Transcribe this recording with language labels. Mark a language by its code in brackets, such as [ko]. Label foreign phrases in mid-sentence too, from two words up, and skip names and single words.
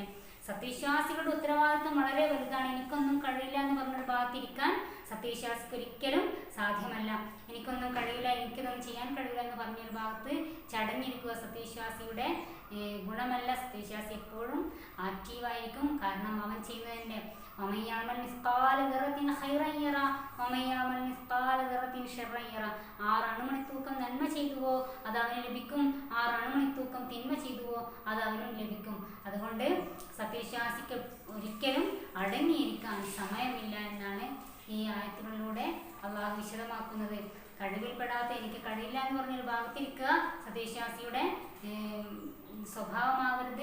[ml] സത്യവിശ്വാസികളുടെ ഉത്തരവാദിത്വം വളരെ വലുതാണ്. എനിക്കൊന്നും കഴിയില്ല എന്ന് പറഞ്ഞൊരു ഭാഗത്തിരിക്കാൻ സത്യവിശ്വാസിക്ക് ഒരിക്കലും സാധ്യമല്ല. എനിക്കൊന്നും കഴിയില്ല, എനിക്കിതൊന്നും ചെയ്യാൻ കഴിയില്ല എന്ന് പറഞ്ഞൊരു ഭാഗത്ത് ചടഞ്ഞിരിക്കുക സത്യവിശ്വാസിയുടെ ഗുണമല്ല. സത്യവിശ്വാസി എപ്പോഴും ആക്റ്റീവായിരിക്കും. കാരണം അവൻ ചെയ്യുന്നതിൻ്റെ [ar] ومن يعمل مثقال ذرة خيرا يره ومن يعمل مثقال ذرة شرا يره, [ml] 6 അണുമണിത്തൂക്കം നന്മ ചെയ്തുവോ അത് അവന് ലഭിക്കും, 6 അണുമണിത്തൂക്കം തിന്മ ചെയ്തുവോ അത് അവനും ലഭിക്കും. അതുകൊണ്ട് സത്യവിശ്വാസിക്ക് ഒരിക്കലും അടങ്ങിയിരിക്കാൻ സമയമില്ല എന്നാണ് ഈ ആയത്തുകളിലൂടെ അള്ളാഹു വിശദമാക്കുന്നത്. കഴിവിൽപ്പെടാത്ത എനിക്ക് കഴിയില്ല എന്ന് പറഞ്ഞൊരു ഭാഗത്തിരിക്കുക സത്യവിശ്വാസിയുടെ സ്വഭാവമാവരുത്.